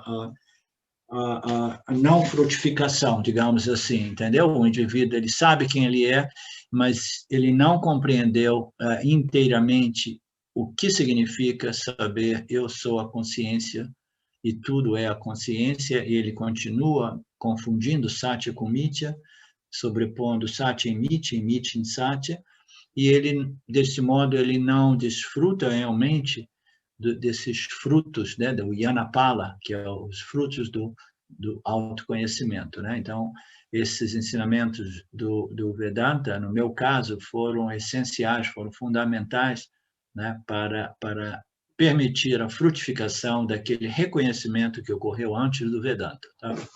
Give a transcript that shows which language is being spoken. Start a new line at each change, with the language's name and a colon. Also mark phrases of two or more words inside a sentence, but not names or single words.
Portuguese: A não frutificação, digamos assim, entendeu? O indivíduo ele sabe quem ele é, mas ele não compreendeu inteiramente o que significa saber eu sou a consciência e tudo é a consciência, e ele continua confundindo Satya com Mitya, sobrepondo Satya em Mitya, e Mitya em Satya, e ele, desse modo, ele não desfruta realmente desses frutos, né, do Yanapala, que é os frutos do autoconhecimento, né? Então, esses ensinamentos do Vedanta, no meu caso, foram essenciais, foram fundamentais, né, para permitir a frutificação daquele reconhecimento que ocorreu antes do Vedanta, tá?